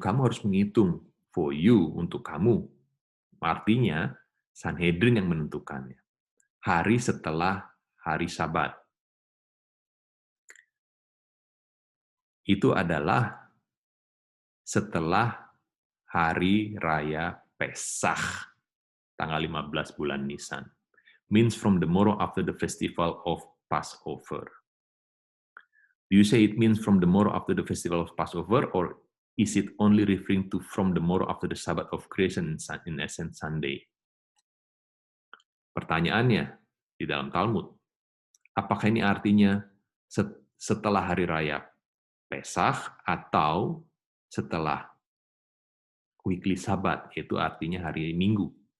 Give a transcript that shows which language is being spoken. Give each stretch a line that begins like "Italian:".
Indonesian: Kamu harus menghitung
English: for you,
Indonesian: untuk kamu. Artinya, Sanhedrin yang menentukannya. Hari setelah hari Sabat. Itu adalah setelah hari raya Pesach, tanggal 15 bulan Nisan.
English: Means from the morrow after the festival of Passover. Do you say it means from the morrow after the festival of Passover, or is it only referring to from the morrow after the Sabbath of creation in essence Sunday?
Indonesian: Pertanyaannya di dalam Talmud, apakah ini artinya setelah hari raya Pesach atau setelah weekly Sabat, yaitu artinya hari Minggu?